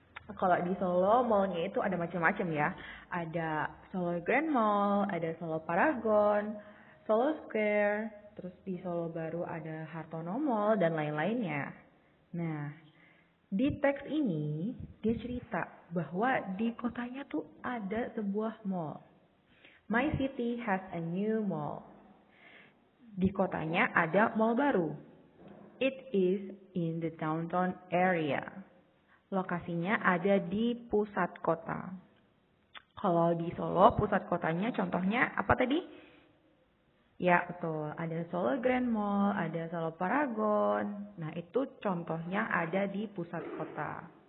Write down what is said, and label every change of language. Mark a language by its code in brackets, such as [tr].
[id] Kalau di Solo, mallnya itu ada macam-macam ya. Ada Solo Grand Mall, ada Solo Paragon, Solo Square, terus di Solo Baru ada Hartono Mall, dan lain-lainnya. Nah, di teks ini dia cerita bahwa di kotanya tuh ada sebuah mall. [en] My city has a new mall. [id] Di kotanya ada mall baru. [en] It is in the downtown area. [id] Lokasinya ada di pusat kota. Kalau di Solo, pusat kotanya contohnya apa tadi? Ya, betul. Ada Solo Grand Mall, ada Solo Paragon. Nah, itu contohnya ada di pusat kota.